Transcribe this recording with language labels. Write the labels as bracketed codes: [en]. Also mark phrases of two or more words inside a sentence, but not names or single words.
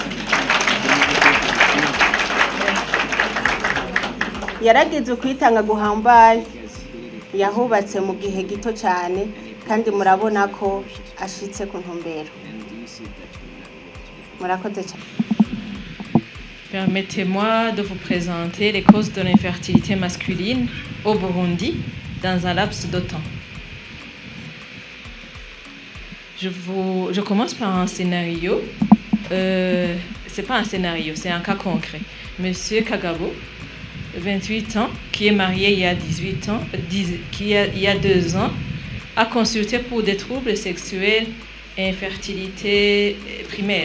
[rn] Yaragize kwitanga guhambaye, yahubatse mu gihe gito cyane kandi murabona ko ashitse ku ntumbero. Murakoze cyane. [fr] Permettez-moi de vous présenter les causes de l'infertilité masculine au Burundi dans un laps de temps. Je commence par un scénario. C'est pas un scénario, c'est un cas concret. Monsieur Kagabo, 28 ans, qui est marié il y a 18 ans, il y a 2 ans, a consulté pour des troubles sexuels et infertilité primaire.